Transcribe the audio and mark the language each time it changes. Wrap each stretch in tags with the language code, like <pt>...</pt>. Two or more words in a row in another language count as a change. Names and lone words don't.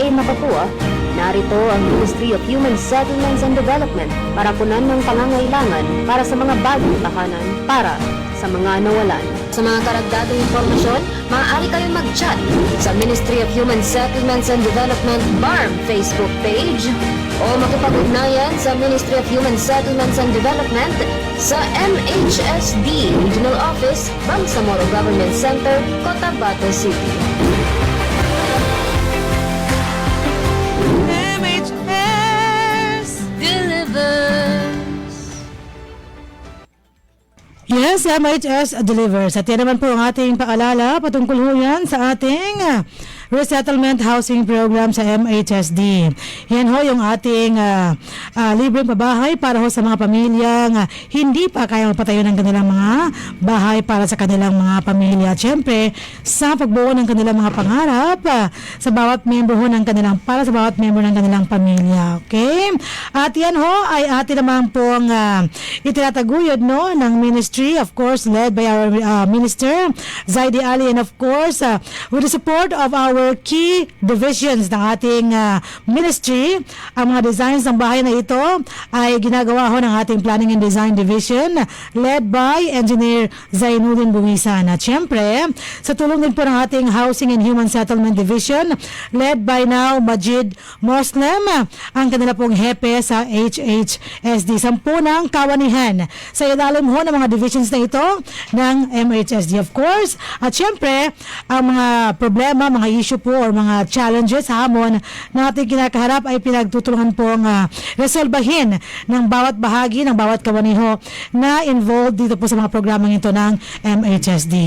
<tl>Mapapua, narito ang Ministry of Human Settlements and Development para punan ng pangangailangan para sa mga bagong tahanan para sa mga nawalan. Sa mga karagdagang impormasyon, maaari kayong mag-chat sa Ministry of Human Settlements and Development BARM Facebook page o makipag-ugnayan sa Ministry of Human Settlements and Development sa MHSD Regional Office, Bangsamoro Government Center, Cotabato City.</tl> <en>Yes, MHS delivers.</en> <tl>At yan naman po ang ating paalala patungkol ho yan sa ating</tl> <en>resettlement housing program</en> <tl>sa MHSD. Yan ho yung ating libreng pabahay para ho sa mga pamilyang hindi pa kaya magpatayo ng kanilang mga bahay para sa kanilang mga pamilya. At syempre, sa pagbuo ng kanilang mga pangarap sa bawat member ho ng kanilang, para sa bawat member ng kanilang pamilya. Okay? At yan ho ay atin naman pong itinataguyod no, ng ministry,</tl> <en>of course, led by our Minister Zaidi Ali, and of course, with the support of our key divisions</en> <tl>ng ating</tl> <en>ministry.</en> <tl>Ang mga designs ng bahay na ito ay ginagawa ho ng ating Planning and Design Division</tl> <en>led by</en> <tl>Engineer Zainuddin Buwisan. At syempre, sa tulong din po ng ating Housing and Human Settlement Division</tl> <en>led by now</en> <tl>Majid Muslim, ang kanila pong hepe sa HHSD. 10 ng kawanihan sa ilalim ho ng mga divisions na ito ng MHSD,</tl> <en>of course.</en> <tl>At syempre, ang mga problema, mga issue po or mga challenges, hamon na ating kinakaharap ay pinagtutulungan pong resolbahin ng bawat bahagi, ng bawat kawaniho na involved dito po sa mga programang ito ng MHSD.</tl>